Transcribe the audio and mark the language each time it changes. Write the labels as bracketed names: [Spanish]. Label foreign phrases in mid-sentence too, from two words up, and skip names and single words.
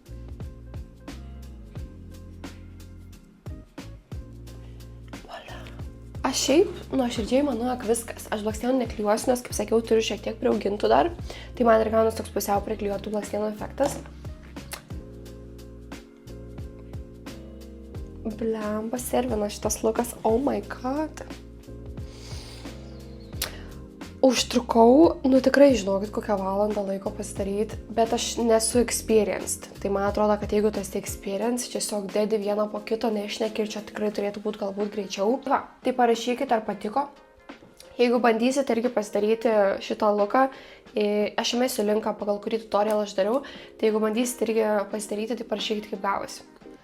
[Lithuanian] Volia. Aš šiaip nuoširdžiai manau, jog viskas. Aš blakstienų neklijuosiu, nes, kaip sakiau, turiu šiek tiek priaugintų dar. Tai man ir gaunas toks pusiau priklijuotų blakstienų efektas. Blemba, servina šitas lukas. [English] Oh my god. [Lithuanian] Užtrukau, nu tikrai žinokit, kokią valandą laiko pasidaryti, bet aš nesu experienced. Tai man atrodo, kad jeigu tu esi experienced, tiesiog dedi vieną po kito, nešneki ir čia tikrai turėtų būti galbūt greičiau. Va, tai parašykit, ar patiko. Jeigu bandysit irgi pasidaryti šitą luką, aš įmesiu linką, pagal kurį tutorialą aš dariau, tai jeigu bandysit irgi pasidaryti, tai parašykit, kaip gavosi.